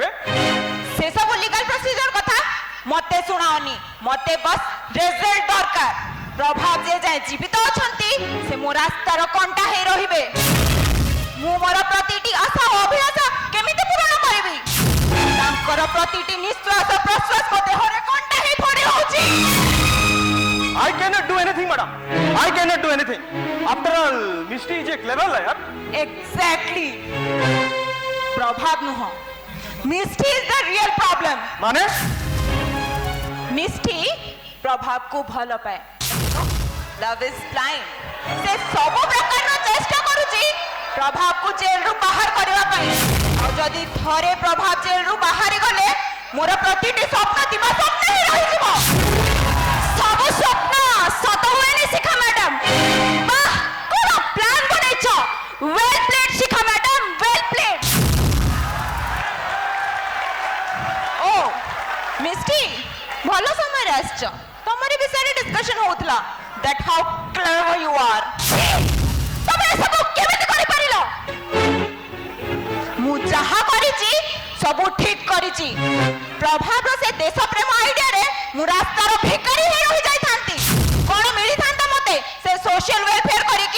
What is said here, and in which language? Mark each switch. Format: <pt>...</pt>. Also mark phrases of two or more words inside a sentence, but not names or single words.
<or>ସେ ସବୁ</or> <en>legal procedure</en> <or>କଥା ମତେ ଶୁଣାଅନି, ମତେ ବସ୍ ରେଜଲ୍ଟ ଦରକାର। ପ୍ରଭାବ ଯେ ଯାଏ ଜୀବିତ ଅଛନ୍ତି ସେ ମୋ ରାସ୍ତାର କଣ୍ଟା ହେଇ ରହିବେ। ମୁଁ ମୋର ପ୍ରତିଟି ଆଶା ଓ ଅଭିଳାଷ କେମିତି ପୂରଣ କରିବି? ତାଙ୍କର ପ୍ରତିଟି ନିଶ୍ୱାସ ପ୍ରଶ୍ୱାସ ମୋ ଦେହରେ କଣ୍ଟା ହେଇ ପଡି ରହୁଛି।</or> <en>I cannot do anything, madam. I cannot do anything. After all, Misty is a clever lawyer. Exactly. ପ୍ରଭାବ ନୁହଁ, Misty is the real problem.</en> <or>ମାନେ ମିଷ୍ଟି ପ୍ରଭାବକୁ ଭଲ ପାଏ।</or> <en>love is blind.</en> <or>ସେ ସବୁ ପ୍ରକାରର ଚେଷ୍ଟା କରୁଛି ପ୍ରଭାବକୁ ଜେଲରୁ ବାହାର କରିବା ପାଇଁ। ଆଉ ଯଦି ଥରେ ପ୍ରଭାବ ଜେଲରୁ ବାହାରି ଗଲେ ମୋର ପ୍ରତିଟି ସ୍ୱପ୍ନ ଦିବା ସ୍ୱପ୍ନ ହିଁ ରହିଯିବ। ସବୁ ସ୍ୱପ୍ନ ସତ ହୁଏନି ଶିଖା ମ୍ୟାଡାମ। ବାଃ, କଣ ପ୍ଲାନ ବନେଇଛ?</or> <en>well played Shikha madam, well played.</en> <or>ଓ ମିଷ୍ଟି, ଭଲ ସମୟରେ ଆସିଛ। ତମରି ବିଷୟରେ ଡିସ୍କସନ ହଉଥିଲା,</or> <en>that how clever you are.</en> <or>ତମେ ଏସବୁ କେମିତି କରିପାରିଲ? ମୁଁ ଯାହା କରିଛି ସବୁ ଠିକ କରିଛି। ପ୍ରଭାବର ସେ ଦେଶ ପ୍ରେମ ଆଇଡିଆରେ ମୁଁ ରାସ୍ତାର ଭିକାରୀ ହେଇ ରହିଯାଇଥାନ୍ତି। କଣ ମିଳିଥାନ୍ତା ମତେ ସେ</or> <en>social welfare</en> <or>କରିକି?</or>